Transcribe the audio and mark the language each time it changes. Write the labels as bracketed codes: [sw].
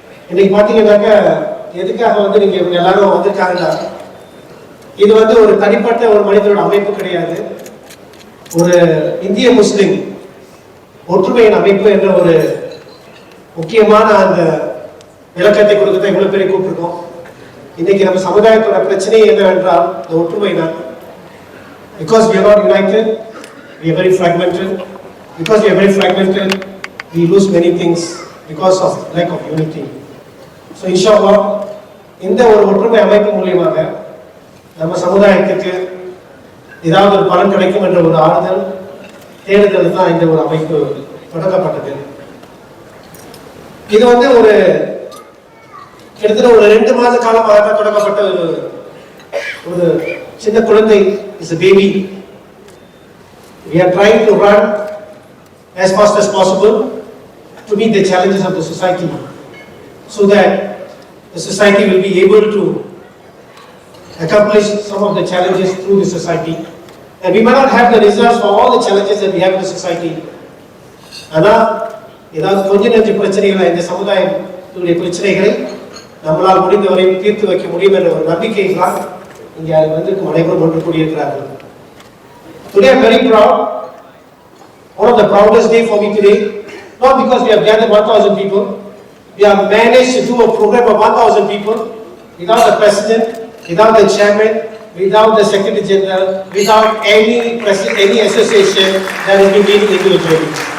[ta] இன்னைக்கு பாத்தீங்கன்னாக்க எதுக்காக நீங்க இவங்க எல்லாரும் வந்திருக்காங்கன்னா, இது ஒரு தனிப்பட்ட ஒரு மனிதனோட அமைப்பு கிடையாது. ஒரு இந்திய முஸ்லிம் ஒற்றுமையின் அமைப்பு என்ற ஒரு முக்கியமான அந்த விளக்கத்தை கொடுக்கத்தான் இவ்வளவு பேரை கூப்பிட்டுருக்கோம். இன்னைக்கு நம்ம சமுதாயத்தோட பிரச்சனை என்னவென்றால் இந்த ஒற்றுமை தான். [en] Because we are not united, we are very fragmented. Because we are very fragmented, we lose many things because of lack of unity. [ta] So inshallah இந்த ஒரு ஒற்றுமை அமைப்பு மூலியமாக நம்ம சமுதாயத்துக்கு ஏதாவது ஒரு பலன் கிடைக்கும் என்ற ஒரு ஆறுதல் தேடுதல் தான் இந்த ஒரு அமைப்பு தொடங்கப்பட்டது. இது ஒரு கிட்டத்தட்ட ஒரு 2 மாத காலமாக தொடங்கப்பட்ட ஒரு சின்ன குழந்தை, [en] Is a baby. We are trying to run as fast as possible to meet the challenges of the society, so that the society will be able to accomplish some of the challenges through the society. And we may not have the results for all the challenges that we have in the society. [ta] ஆனா ஏதாவது கொஞ்ச நெஞ்ச பிரச்சனைகளை, இந்த சமுதாயத்துடைய பிரச்சனைகளை நம்மளால் முடிந்தவரை தீர்த்து வைக்க முடியும் என்ற ஒரு நம்பிக்கை தான் இங்கே அனைவரும் ஒன்று கூடியிருக்கிறார்கள். [en] Today I am very proud. One of the proudest day for me today, not because we have gathered 1,000 people. We have managed to do a program of 1,000 people without the president, without the chairman, without the secretary general, without any association that has been meeting individually.